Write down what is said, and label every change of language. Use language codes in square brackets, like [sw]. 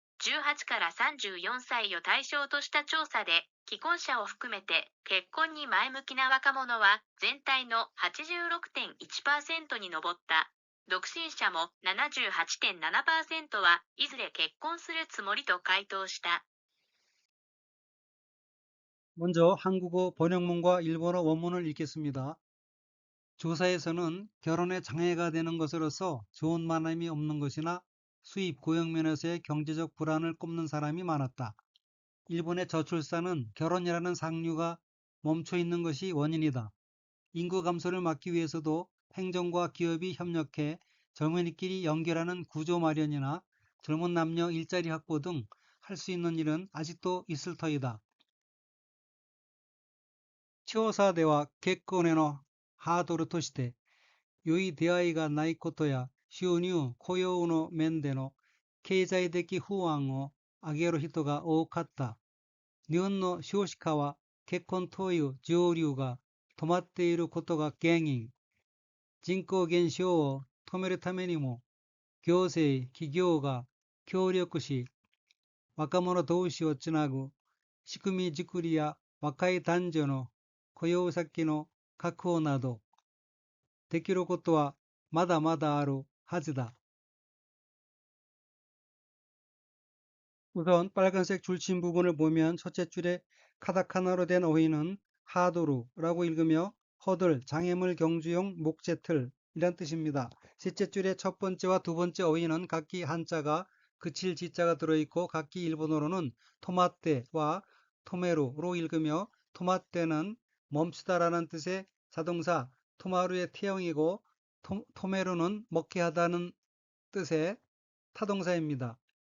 [ja] 18から34歳を対象とした調査で、既婚者を含めて結婚に前向きな若者は全体の 86.1% に上った。独身者も 78.7% はいずれ結婚するつもりと回答した。 [ko] 먼저 한국어 번역문과 일본어 원문을 읽겠습니다. 조사에서는 결혼에 장애가 되는 것으로서 좋은 만남이 없는 것이나 수입, 고용 면에서의 경제적 불안을 꼽는 사람이 많았다. 일본의 저출산은 결혼이라는 상류가 멈춰 있는 것이 원인이다. 인구 감소를 막기 위해서도 행정과 기업이 협력해 젊은이끼리 연결하는 구조 마련이나 젊은 남녀 일자리 확보 등 할 수 있는 일은 아직도 있을 터이다. [ja] 調査では結婚へのハードルとして良い出会いがないことや収入、雇用の面での経済的不安を挙げる人が多かった。日本の少子化は結婚という上流が止まっていることが原因。人口減少を止めるためにも行政、企業が協力し、若者同士をつなぐ仕組み作りや若い男女の雇用先の確保などできることはまだまだあるはずだ。 [ko] 우선 빨간색 줄친 부분을 보면 첫째 줄에 카타카나로 된 어휘는 하도루라고 읽으며 허들, 장애물 경주용 목재틀 이란 뜻입니다. 셋째 줄의 첫 번째와 두 번째 어휘는 각기 한자가 그칠 지자가 들어있고 각기 일본어로는 토마떼와 토메루로 읽으며 토마떼는 멈추다라는 뜻의 자동사 토마루의 태형이고 토메루는 먹게 하다는 뜻의 타동사입니다.